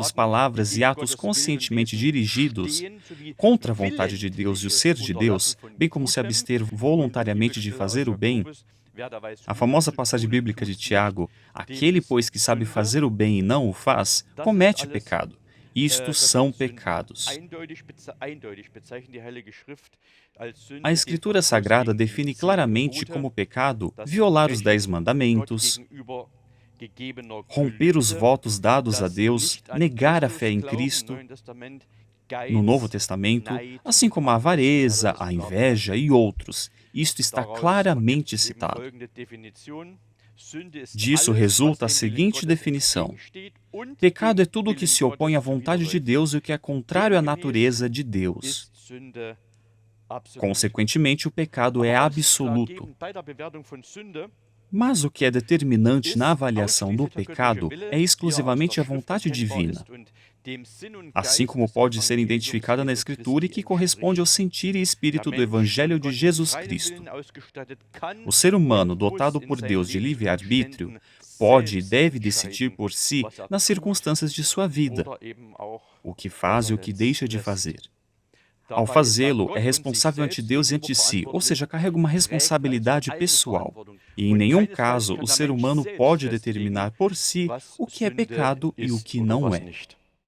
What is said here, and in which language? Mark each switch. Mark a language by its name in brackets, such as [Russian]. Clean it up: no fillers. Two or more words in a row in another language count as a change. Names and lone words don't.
[German] Taten, [Portuguese] palavras [German] die [Portuguese] e [German] gegen [Portuguese] atos [German] Gottes Willen und [Portuguese] conscientemente [German] Wesen [Portuguese] dirigidos [German] stehen, sowie [Portuguese] contra a vontade de Deus e o ser de Deus, [German] willentliches [Portuguese] bem como se [German] Unterlassen [Portuguese] abster [German] von Gutem, [Portuguese] voluntariamente de [German] Bibelstelle aus [Portuguese] fazer o bem, [German] Jakobus, wer da weiß [Portuguese] a [German] Gutes [Portuguese] famosa [German] zu [Portuguese] passagem [German] tun und [Portuguese] bíblica de [German] tut's nicht, [Portuguese] Tiago, [German] dem [Portuguese] aquele, [German] ist [Portuguese] pois, que sabe [German] Sünde. [Portuguese] fazer o bem e não o faz, [German] Das ist [Portuguese] comete [German] alles, [Portuguese] pecado. Isto [German] das [Portuguese] são [German] sind Sünden. [Portuguese] pecados. [German] Eindeutig bezeichnet die Heilige Schrift als Sünde [Portuguese] A [German] den [Portuguese] Escritura [German] Verstoß [Portuguese] Sagrada [German] gegen die [Portuguese] define [German] 10 [Portuguese] claramente [German] Gebote, [Portuguese] como pecado [German] das [Portuguese] violar os [German] Verbrechen [Portuguese] 10 [German] Gott [Portuguese] mandamentos, [German] gegenüber gegebener [Portuguese] romper os [German] Gelübde, [Portuguese] votos dados a [German] das [Portuguese] Deus, [German] nicht an [Portuguese] negar a [German] Christus [Portuguese] fé em [German] glauben, [Portuguese] Cristo, [German] Neuen Testament, [Portuguese] no Novo [German] Geiz, [Portuguese] Testamento, [German] Neid, [Portuguese] assim como a avareza, a inveja e outros. Isto está [German] Daraus [Portuguese] claramente [German] ergibt sich eben [Portuguese] citado. [German] folgende Definition. Sünde ist [Portuguese] Disso [German] alles, [Portuguese] resulta a [German] was dem Willen [Portuguese] seguinte [German] Gottes [Portuguese] definição: [German] entgegensteht und [Portuguese] pecado [German] dem [Portuguese] é tudo o que [German] Willen [Portuguese] se opõe à [German] Gottes [Portuguese] vontade de [German] zuwiderläuft. [Portuguese] Deus e o que é contrário à [German] Demgemäß [Portuguese] natureza de Deus. [German] ist Sünde absolut. [Portuguese] Consequentemente, o pecado é [German] Aber [Portuguese] absoluto. [German] ausschlaggebend bei der Bewertung von Sünde [Portuguese] Mas o que é determinante [German] ist [Portuguese] na avaliação do [German] ausschließlich der [Portuguese] pecado [German] göttliche Wille, [Portuguese] é [German] die [Portuguese] exclusivamente a [German] aus der Schrift [Portuguese] vontade [German] erkennbar [Portuguese] divina, [German] ist und dem Sinn und [Portuguese] assim [German] Geist [Portuguese] como [German] des [Portuguese] pode ser [German] Evangeliums [Portuguese] identificada na [German] Jesu [Portuguese] Escritura e [German] Christi [Portuguese] que corresponde ao [German] entspricht. [Portuguese] sentir e [German] Der [Portuguese] espírito do [German] Mensch, [Portuguese] Evangelho [German] von [Portuguese] de [German] Gott mit [Portuguese] Jesus [German] freiem [Portuguese] Cristo. [German] Willen ausgestattet, kann [Portuguese] O ser humano, [German] und muss [Portuguese] dotado [German] in [Portuguese] por [German] seinen [Portuguese] Deus de livre-arbítrio, [German] Lebensumständen [Portuguese] pode e [German] selbst [Portuguese] deve decidir [German] entscheiden, [Portuguese] por si [German] was [Portuguese] nas [German] tut [Portuguese] circunstâncias de sua vida, [German] oder eben auch, [Portuguese] o que faz e o que [German] lässt. [Portuguese] deixa de fazer. Ao [German] Dabei ist er [Portuguese] fazê-lo, [German] Gott [Portuguese] é [German] und sich [Portuguese] responsável ante [German] selbst [Portuguese] Deus e [German] gegenüber [Portuguese] ante si, ou [German] verantwortlich, [Portuguese] seja, carrega uma [German] trägt also [Portuguese] responsabilidade pessoal. [German] Eigenverantwortung. [Portuguese] E em [German] Und [Portuguese] nenhum [German] keinesfalls [Portuguese] caso [German] kann [Portuguese] o [German] der [Portuguese] ser [German] Mensch [Portuguese] humano [German] selbst [Portuguese] pode [German] festlegen, [Portuguese] determinar por si [German] was [Portuguese] o que é [German] Sünde [Portuguese] pecado e o [German] ist [Portuguese] que [German] oder [Portuguese] não [German] was [Portuguese] é. [German] nicht.